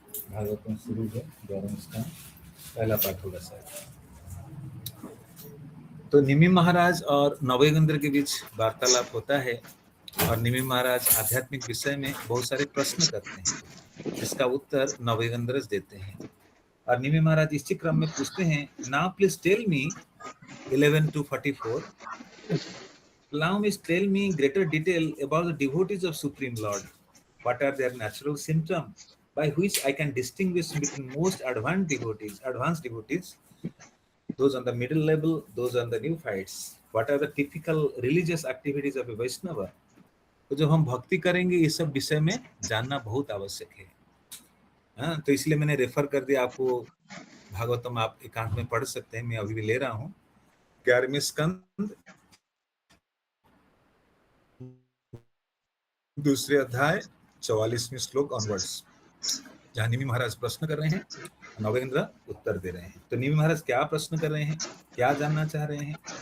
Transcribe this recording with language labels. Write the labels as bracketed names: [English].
[Hindi] भागवतम शुरू है 11वें स्कंद, पहला पाठ होगा शायद। तो निमि महाराज और नवयुगेंद्र के बीच वार्तालाप होता है और निमि महाराज आध्यात्मिक विषय में बहुत सारे प्रश्न करते हैं जिसका उत्तर नवयुगेंद्र देते हैं। और निमि महाराज इसी क्रम में पूछते हैं, [English] Now please tell me 11 to 44, allow me tell me greater detail about the devotees of Supreme Lord. What are their natural symptoms by which I can distinguish between most advanced devotees, those on the middle level, those on the neophytes? What are the typical religious activities of a Vaishnava? [Hindi] तो जब हम भक्ति करेंगे इस सब विषय में जानना बहुत आवश्यक है। हाँ, तो इसलिए मैंने रेफर कर दिया आपको, भागवतम आप एकांत में पढ़ सकते हैं, मैं अभी भी ले रहा हूँ 11वें स्कंद 2 अध्याय 44वें श्लोक ऑनवर्ड्स, जहाँ निमि महाराज प्रश्न कर रहे हैं, नवेंद्र उत्तर दे रहे हैं। तो निमि महाराज क्या प्रश्न कर रहे हैं, क्या जानना चाह रहे हैं?